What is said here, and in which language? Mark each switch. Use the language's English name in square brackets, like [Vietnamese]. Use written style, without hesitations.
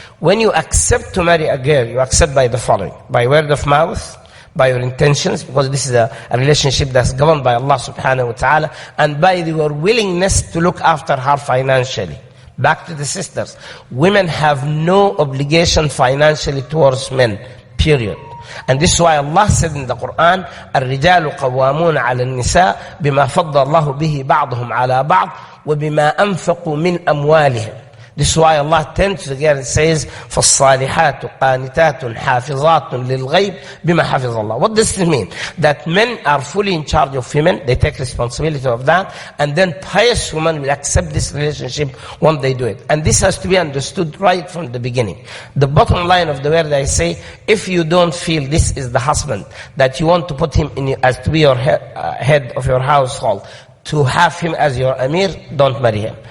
[English] When you accept to marry a girl, you accept by the following: by word of mouth, by your intentions, because this is a relationship that's governed by Allah subhanahu wa ta'ala, and by your willingness to look after her financially. Back to the sisters. Women have no obligation financially towards men, period. And this is why Allah said in the Quran, [Arabic] الرجال قوامون على النساء بما فضل الله به بعضهم على بعض وبما أنفقوا من أموالهم. [English] This is why Allah turns to the girl and says, [Arabic] فَالصَّالِحَاتُ قَانِتَاتٌ حَافِظَاتٌ لِلْغَيْبِ بِمَا حَفِظَ اللَّهِ. [English] What does this mean? That men are fully in charge of women, they take responsibility of that, and then pious women will accept this relationship when they do it. And this has to be understood right from the beginning. The bottom line of the word I say, if you don't feel this is the husband, that you want to put him in as to be your head of your household, to have him as your Amir, don't marry him.